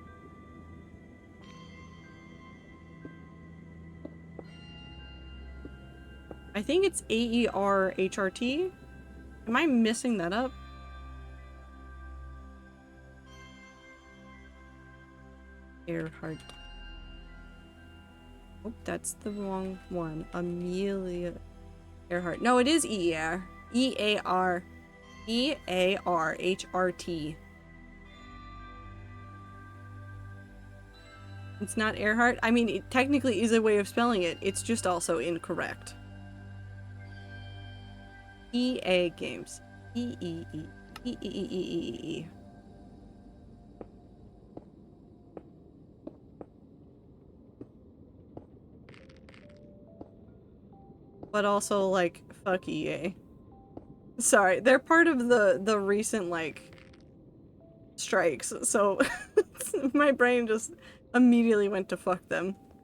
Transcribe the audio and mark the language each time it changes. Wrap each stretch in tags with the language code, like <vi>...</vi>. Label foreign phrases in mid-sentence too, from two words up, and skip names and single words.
<en>I think it's A-E-R-H-R-T. Am I messing that up? Earhart. Oh, that's the wrong one. Amelia Earhart. No, it is E-A-R. E-A-R. E-A-R-H-R-T. It's not Earhart? I mean, it technically is a way of spelling it. It's just also incorrect. EA Games. E-E-E. E-E-E-E-E-E. But also, like, fuck EA. Sorry, they're part of the recent, like, strikes, so my brain just immediately went to fuck them.</en>